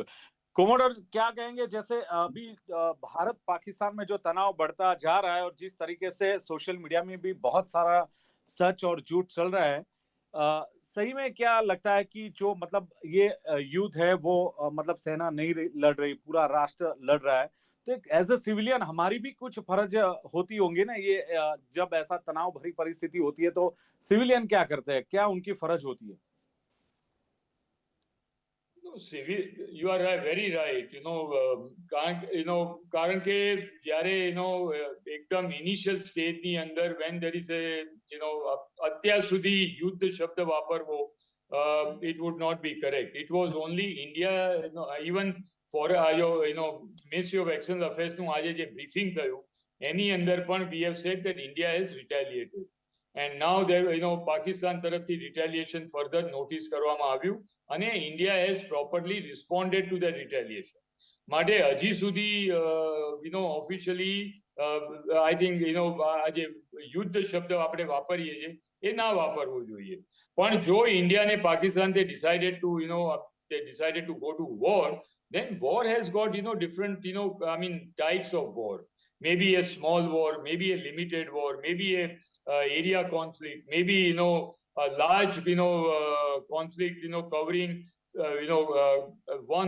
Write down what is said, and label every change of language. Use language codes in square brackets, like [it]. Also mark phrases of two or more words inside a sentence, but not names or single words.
[hi] कोमोडोर क्या कहेंगे, जैसे अभी भारत पाकिस्तान में जो तनाव बढ़ता जा रहा है और जिस तरीके से [en] social media [hi] में भी बहुत सारा सच और झूठ चल रहा है, सही में क्या लगता है कि जो मतलब ये युद्ध है वो मतलब सेना नहीं लड़ रही, पूरा राष्ट्र लड़ रहा है, तो एक [en] as a civilian [hi] हमारी भी कुछ फर्ज होती होंगी ना, ये जब ऐसा तनाव भरी परिस्थिति होती है तो सिविलियन क्या करते हैं, क्या उनकी फर्ज होती है? [en] No, civil, you are right, very right. [gu] કારણ કે જ્યારે એકદમ ઇનિશિયલ સ્ટેજની અંદર [en] when there is a [gu] અત્યાર સુધી યુદ્ધ શબ્દ વાપરવો [en] it would not be correct. It was only India, even for Ministry of External Affairs [gu] નું આજે જે બ્રીફિંગ થયું એની અંદર પણ [en] we have said that India has retaliated. And now there [gu] પાકિસ્તાન તરફથી [en] retaliation further notice [gu] કરવામાં આવ્યું અને [en] India has properly responded to the retaliation. [gu] માટે હજી સુધી [en] officially I think [gu] આ જે યુદ્ધ શબ્દ આપણે વાપરીએ છીએ એ ના વાપરવો જોઈએ. પણ જો ઇન્ડિયા ને પાકિસ્તાન [en] they decided to go to war, then war has got different types of war. Maybe a small war, maybe a limited war, maybe a area conflict, maybe a large conflict covering one